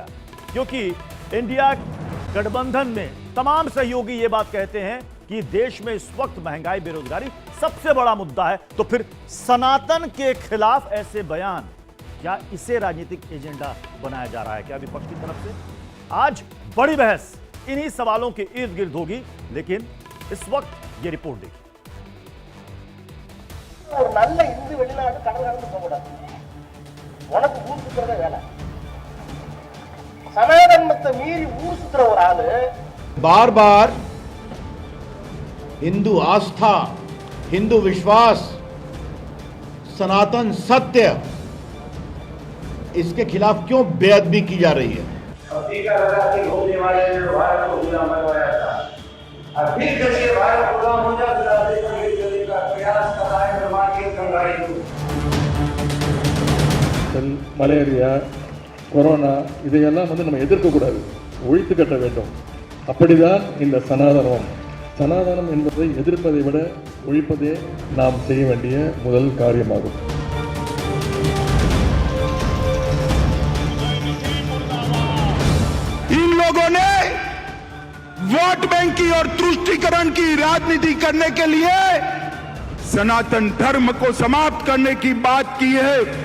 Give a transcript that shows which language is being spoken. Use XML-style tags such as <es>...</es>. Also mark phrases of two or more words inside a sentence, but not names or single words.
<hi>क्योंकि इंडिया गठबंधन में तमाम सहयोगी ये बात कहते हैं कि देश में इस वक्त महंगाई, बेरोजगारी सबसे बड़ा मुद्दा है। तो फिर सनातन के खिलाफ ऐसे बयान, क्या इसे राजनीतिक एजेंडा बनाया जा रहा है क्या विपक्ष की तरफ से? आज बड़ी बहस इन्हीं सवालों के इर्द गिर्द होगी, लेकिन इस वक्त ये रिपोर्ट देखिए।</hi> <ta>ஒரு நல்ல இந்து வெளிநாட்டு கடல் கடந்து போக கூடாது, உனக்கு ஊர் சுத்துறதே வேலை। சனாதனத்தை மீறி ஊர் சுத்துற ஒரு ஆளு</ta> <hi>बार बार हिंदू आस्था, हिंदू विश्वास, सनातन सत्य, इसके खिलाफ क्यों बेअदबी की जा रही है?</hi> <ta>மலேரியா, கொரோனா இதையெல்லாம் நம்ம எதிர்க்கக்கூடாது, ஒழித்து கட்ட வேண்டும். அப்படிதான் இந்த சனாதனம் என்பதை எதிர்ப்பதை விட ஒழிப்பதே நாம் செய்ய வேண்டிய முதல் காரியமாகும்.</ta> <hi>इन लोगों ने वोट बैंक की और तुष्टीकरण की राजनीति करने के लिए सनातन धर्म को समाप्त करने की बात की है।</hi>